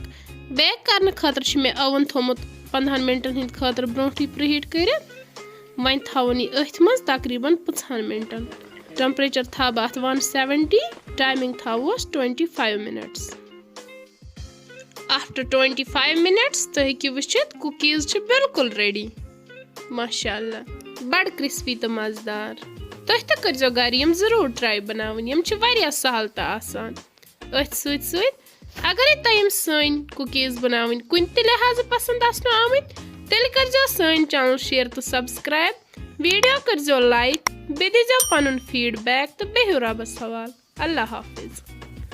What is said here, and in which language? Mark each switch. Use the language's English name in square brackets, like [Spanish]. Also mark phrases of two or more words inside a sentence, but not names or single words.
[Kashmiri] बेक करने खातिर मे ओवन थोमुत 15 मिनटन हिंद खातिर ब्रोंठी प्रीहीट करित। वन थवन यह अथ मज तकरीबन 50 मिनटन। टेम्परेचर थव अथ 170 टाइमिंग थवोस 25 मिनट्स। [English] after 25 minutes [Kashmiri] तो हेकि वुचित कुकीज छ बिल्कुल रेडी। माशाअल्लाह बड़ क्रिस्पी तो मजेदार। तुह तो करजो घर यम जरूर ट्राई बनावन यम छ वारिया सहल तो आसान। अथ सत सत अगर तुम सन कुकीज बनावन कुन ते लिहाज पसंद आसनो आमत तेल करजो सन चैनल शेयर तो सब्सक्राइब। वीडियो करजो लाइक बे दीजो पनुन फीडबैक तो बेहु रबस हवाल। अल्लाह हाफिज।